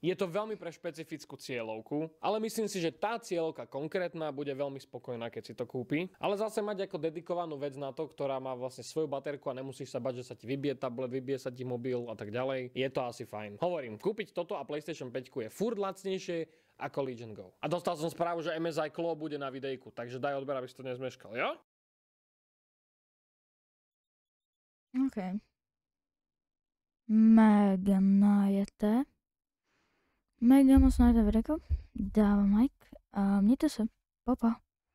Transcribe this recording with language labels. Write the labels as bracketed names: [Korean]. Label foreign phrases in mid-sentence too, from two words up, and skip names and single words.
[Slovak] Je to veľmi pre špecifickú cieľovku, ale myslím si, že tá cieľovka konkrétna bude veľmi spokojná, keď si to kúpi. Ale zase mať ako dedikovanú vec na to, ktorá má vlastne svoju baterku a nemusíš sa bať, že sa ti vybije tablet, vybije sa ti mobil a tak ďalej. Je to asi fajn. Hovorím, kúpiť toto a PlayStation 5 je furt lacnejšie ako Legion Go. A dostal som správu, že MSI Claw bude na videjku, takže daj odber, aby si to nezmeškal, jo? OK. [Czech] Mega najete. Mega moc najete videjko. Dávám like a mějte se. Pa, pa.